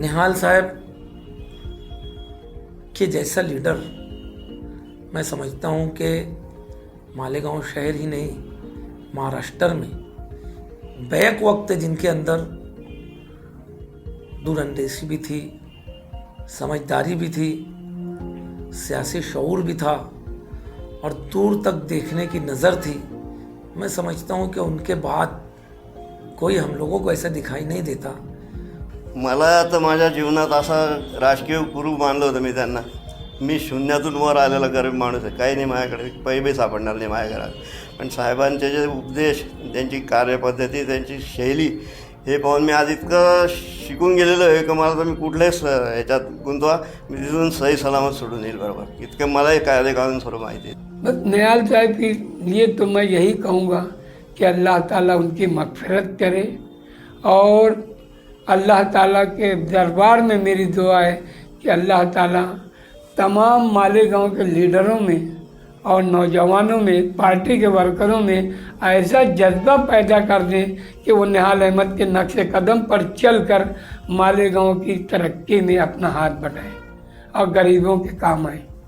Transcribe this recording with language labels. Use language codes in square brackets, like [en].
[hi] निहाल साहब के जैसा लीडर मैं समझता हूँ कि मालेगांव शहर ही नहीं, महाराष्ट्र में बैक वक्त जिनके अंदर दूरअंदेशी भी थी, समझदारी भी थी, सियासी शऊर भी था और दूर तक देखने की नज़र थी। मैं समझता हूँ कि उनके बाद कोई हम लोगों को ऐसा दिखाई नहीं देता। [mr] मला तर माझ्या जीवनात असा राजकीय गुरु मानलं होतं मी त्यांना. मी शून्यातून वर आलेला गरीब माणूस आहे, काही नाही माझ्याकडे, पैसे सापडणार नाही माझ्या घरात. पण साहेबांचे जे उपदेश, त्यांची कार्यपद्धती, त्यांची शैली हे पाहून मी आज इतकं शिकून गेलेलो आहे की मला तर मी कुठल्याच ह्याच्यात गुंतवा मी तिथून सही सलामत सोडून येईल बरोबर. इतकं मलाही कायदे कानून सर्व माहिती आहे. [hi] बस निहाल साहब के लिए तो मैं यही कहूँगा कि अल्लाह ताला उनकी मग़फ़िरत करे और अल्लाह ताला के दरबार में मेरी दुआ है कि अल्लाह ताला तमाम मालेगांव के लीडरों में और नौजवानों में, पार्टी के वर्करों में ऐसा जज्बा पैदा कर दें कि वो निहाल अहमद के नक्शे कदम पर चलकर मालेगांव की तरक्की में अपना हाथ बढ़ाएं और गरीबों के काम आए.